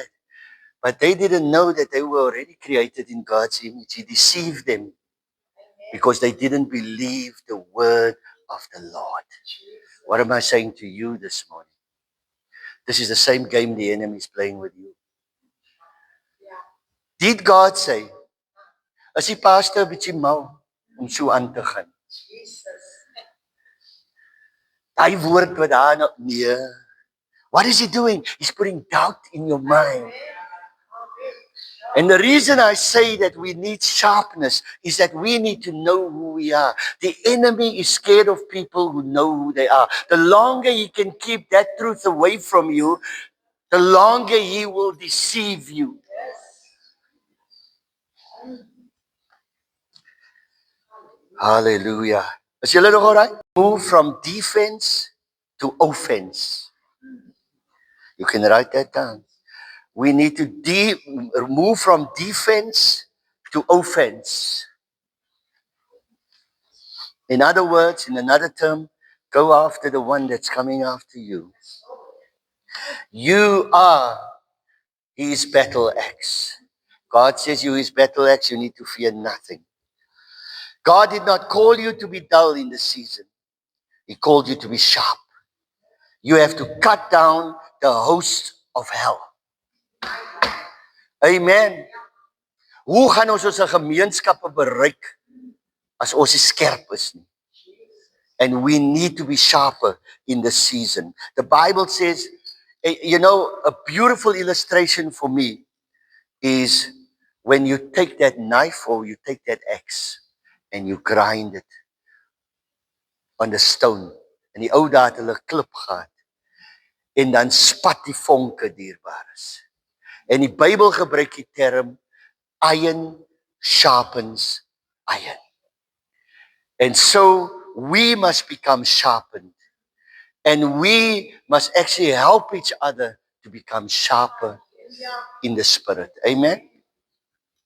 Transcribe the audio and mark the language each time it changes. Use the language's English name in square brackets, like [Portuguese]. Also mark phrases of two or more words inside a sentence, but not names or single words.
[English] But they didn't know that they were already created in God's image. He deceived them because they didn't believe the word of the Lord. What am I saying to you this morning? This is the same game the enemy is playing with you. Did God say, [Afrikaans] as die pastor bietjie mal om so aan te gaan? Daai woord wat daar nou, nee. [English] What is he doing? He's putting doubt in your mind. And the reason I say that we need sharpness is that we need to know who we are. The enemy is scared of people who know who they are. The longer he can keep that truth away from you, the longer he will deceive you. Hallelujah. [Afrikaans] Is julle nog alright? [English] Move from defense to offense. You can write that down. We need to move from defense to offense. In other words, in another term, go after the one that's coming after you. You are his battle axe. God says you his battle axe, you need to fear nothing. God did not call you to be dull in the season. He called you to be sharp. You have to cut down the host of hell. Amen. [Afrikaans] Hoe gaan ons ons gemeenskappe bereik as ons nie skerp is nie? [English] And we need to be sharper in the season. The Bible says, you know, a beautiful illustration for me is when you take that knife or you take that axe and you grind it on the stone. [Afrikaans] En die ou dae het hulle klip gehad. En dan spat die vonke dierbares. En die Bybel gebruik die term [English] iron sharpens iron. And so we must become sharpened. And we must actually help each other to become sharper in the spirit.